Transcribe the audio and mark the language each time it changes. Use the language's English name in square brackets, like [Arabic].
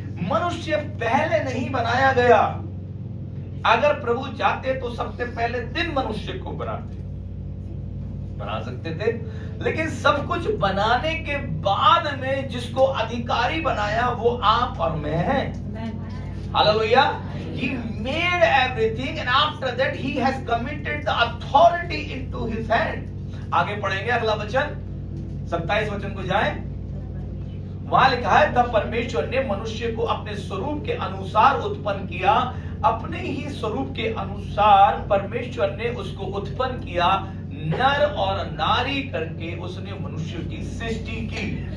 [Hindi] मनुष्य पहले नहीं बनाया गया। अगर प्रभु चाहते तो सबसे पहले दिन मनुष्य को बना सकते थे, लेकिन सब कुछ बनाने के बाद में जिसको अधिकारी बनाया वो आप और मैं हैं। Hallelujah. [English] He made everything and after that he has committed the authority into his hand। [Hindi] आगे पढ़ेंगे अगला वचन, 27 वचन को जाएं। वहां लिखा है, तब परमेश्वर ने मनुष्य को अपने स्वरूप के अनुसार उत्पन्न किया। अपने ही स्वरूप के अनुसार परमेश्वर ने उसको उत्पन्न किया, नर और नारी करके उसने मनुष्य की सृष्टि की।